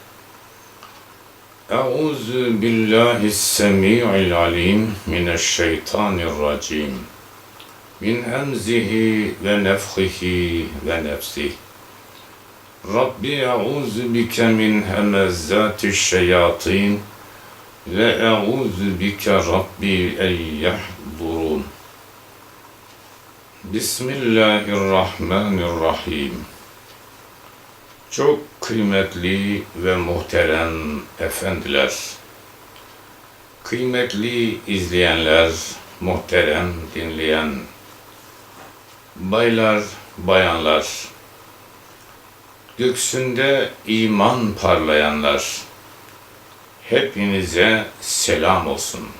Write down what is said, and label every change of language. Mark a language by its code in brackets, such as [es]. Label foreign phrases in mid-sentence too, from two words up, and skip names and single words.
[ar] أعوذ بالله السميع العليم من الشيطان الرجيم من همزه ونفخه ونفسه ربي أعوذ بك من همزات الشياطين وأعوذ بك رب أن يحضرون. Bismillahirrahmanirrahim. [tr] Çok kıymetli ve muhterem efendiler, kıymetli izleyenler, muhterem dinleyen baylar, bayanlar, göksünde iman parlayanlar, hepinize selam olsun.